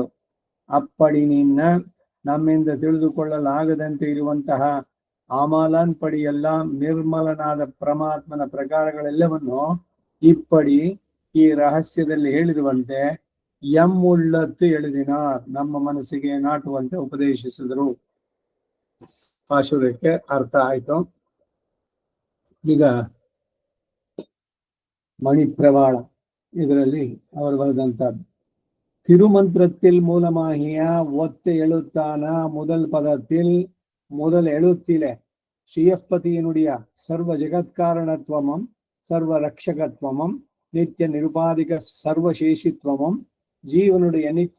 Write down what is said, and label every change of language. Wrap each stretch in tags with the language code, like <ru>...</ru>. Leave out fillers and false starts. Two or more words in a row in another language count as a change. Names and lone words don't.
<kn>ಅಪ್ಪಡಿ ನಿನ್ನ ನಮ್ಮಿಂದ ತಿಳಿದುಕೊಳ್ಳಲಾಗದಂತೆ ಇರುವಂತಹ ಅಮಲನ್ ಪಡಿಯೆಲ್ಲ ನಿರ್ಮಲನಾದ ಪರಮಾತ್ಮನ ಪ್ರಕಾರಗಳೆಲ್ಲವನ್ನು ಇಪ್ಪಡಿ ಈ ರಹಸ್ಯದಲ್ಲಿ ಹೇಳಿರುವಂತೆ</kn> <ta>உள்ளத்து எழுதினார்</ta> <kn>ನಮ್ಮ ಮನಸ್ಸಿಗೆ ನಾಟುವಂತೆ ಉಪದೇಶಿಸಿದರು. ಪಾಶುರಕ್ಕೆ ಅರ್ಥ ಆಯ್ತು. ಈಗ ಮಣಿಪ್ರವಾಳ ಇದರಲ್ಲಿ ಅವರು ಬರೆದಂತದ್ದು.</kn> <ta>திருமந்திரத்தில் மூலமாகிய ஒத்த எழுத்தான முதல் பதத்தில் முதல் எழுத்திலே ஸ்ரீயப்பதியினுடைய சர்வ ஜெகத்காரணத்துவமும் சர்வ ரக்ஷகத்துவமும் நித்திய நிருபாதிக சர்வசேஷித்துவமும் ஜீவனுடைய நித்திய</ta>